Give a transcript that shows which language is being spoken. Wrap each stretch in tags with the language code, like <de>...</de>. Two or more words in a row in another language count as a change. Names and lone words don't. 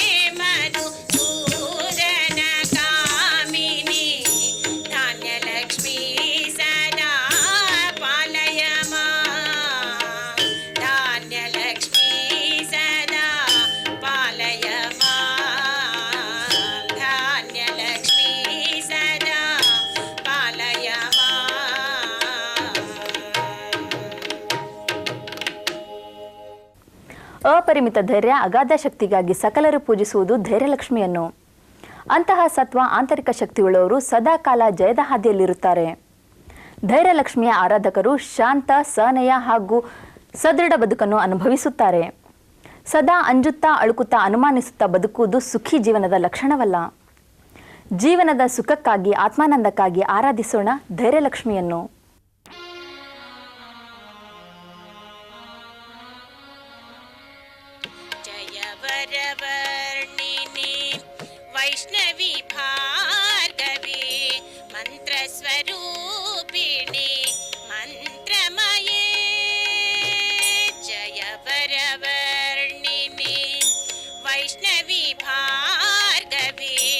<sa>मधुसूदन कामिनि धान्यलक्ष्मी सदा पालय मां धान्यलक्ष्मी सदा पालय मां धान्यलक्ष्मी सदा पालय मां</sa> <kn>ಅಪರಿಮಿತ ಧೈರ್ಯ, ಅಗಾಧ ಶಕ್ತಿಗಾಗಿ ಸಕಲರು ಪೂಜಿಸುವುದು ಧೈರ್ಯಲಕ್ಷ್ಮಿಯನ್ನು. ಅಂತಹ ಸತ್ವ, ಆಂತರಿಕ ಶಕ್ತಿಯುಳ್ಳವರು ಸದಾಕಾಲ ಜಯದ ಹಾದಿಯಲ್ಲಿರುತ್ತಾರೆ. ಧೈರ್ಯಲಕ್ಷ್ಮಿಯ ಆರಾಧಕರು ಶಾಂತ, ಸಹನೆಯ ಹಾಗೂ ಸದೃಢ ಬದುಕನ್ನು ಅನುಭವಿಸುತ್ತಾರೆ. ಸದಾ ಅಂಜುತ್ತಾ, ಅಳುಕುತ್ತಾ, ಅನುಮಾನಿಸುತ್ತಾ ಬದುಕುವುದು ಸುಖಿ ಜೀವನದ ಲಕ್ಷಣವಲ್ಲ. ಜೀವನದ ಸುಖಕ್ಕಾಗಿ, ಆತ್ಮಾನಂದಕ್ಕಾಗಿ ಆರಾಧಿಸೋಣ ಧೈರ್ಯಲಕ್ಷ್ಮಿಯನ್ನು.</kn> <sa>जय वरवर्णिनि वैष्णवी भार्गवी मन्त्रस्वरूपिणि मन्त्रमये जय वरवर्णिनि वैष्णवी भार्गवी</sa>